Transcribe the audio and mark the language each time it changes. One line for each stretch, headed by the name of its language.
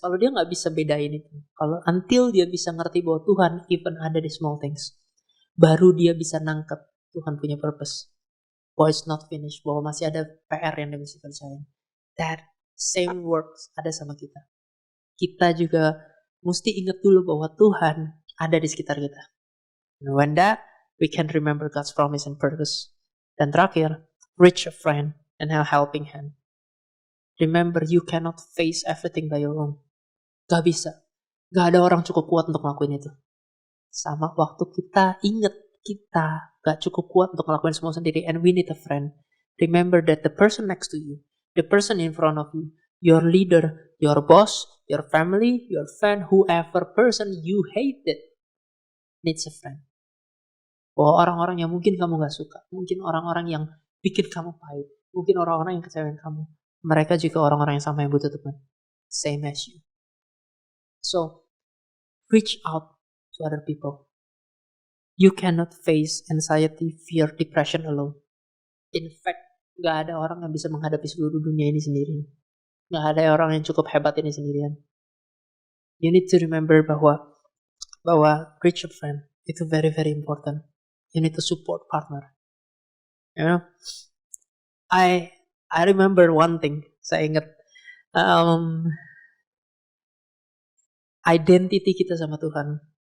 Indonesian: Kalau dia nggak bisa bedain itu. Kalau until dia bisa ngerti bahwa Tuhan even ada di
English: small things.
Indonesian: Baru dia bisa nangkep Tuhan punya purpose. Bahwa
English: it's not finished.
Indonesian: Bahwa masih ada PR yang dia bisa kerjain.
English: That same works
Indonesian: ada sama kita. Kita juga mesti ingat dulu bahwa Tuhan ada di sekitar kita.
English: And when that, we can remember God's promise and purpose.
Indonesian: Dan terakhir,
English: reach a friend and a helping hand. Remember, you cannot face everything by your own.
Indonesian: Gak bisa. Gak ada orang cukup kuat untuk ngelakuin itu. Sama waktu kita ingat kita gak cukup kuat untuk ngelakuin semua sendiri.
English: And we need a friend. Remember that the person next to you, the person in front of you, your leader, your boss, your family, your friend, whoever person you hated needs a friend.
Indonesian: Bahwa orang-orang yang mungkin kamu gak suka. Mungkin orang-orang yang bikin kamu pahit. Mungkin orang-orang yang kecewain kamu. Mereka juga orang-orang yang sama yang butuh teman.
English: Same as you. So, reach out to other people. You cannot face anxiety, fear, depression alone. In fact,
Indonesian: gak ada orang yang bisa menghadapi seluruh dunia ini sendirian. Gak ada orang yang cukup hebat ini sendirian.
English: You need to remember bahwa reach a friend itu very, very important. You need to support partner. You know, I remember one thing.
Indonesian: Saya ingat identity kita sama Tuhan.